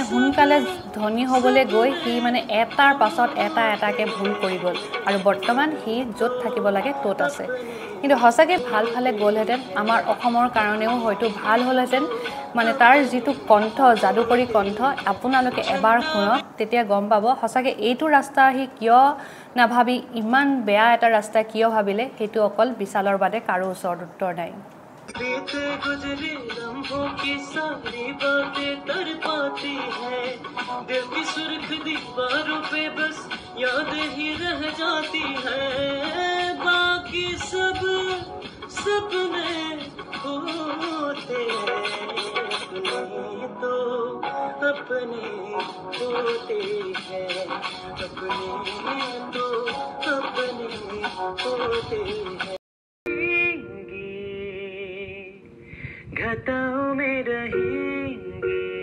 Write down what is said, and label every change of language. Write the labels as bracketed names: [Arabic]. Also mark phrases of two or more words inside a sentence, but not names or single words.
[Assamese] সোনকালে ধনী হ'বলে গৈ হি মানে এটাৰ পাছত এটাকে ভুল কৰি গ'ল আৰু বৰ্তমান হি য'ত থাকিব লাগে ত'ত আছে কিন্তু হসাকে ভাল ফালে গ'লহেতেন আমাৰ অসমৰ কাৰণেও হয়তো ভাল হ'লহেতেন মানে তাৰ যেটো কণ্ঠ যাদুকৰী কণ্ঠ আপোনালোকে এবাৰ শুনক তেতিয়া গম পাব হসাকে এইটো ৰাস্তা হি কিয় নাভাবি ইমান বেয়া এটা ৰাস্তা কিয় ভাবিলে হেতু অকল বিশালৰ বাদে কাৰো ওচৰত উত্তৰ নাই [Hindi] बीते गुजरे लम्हों की सारी बातें तड़पाती है दिल की सुर्ख दीवारों पे बस याद ही रह जाती है बाकी सब सपने होते हैं अपने तो अपने होते हैं अपने तो अपने होते हैं घटाओं में रहेंगे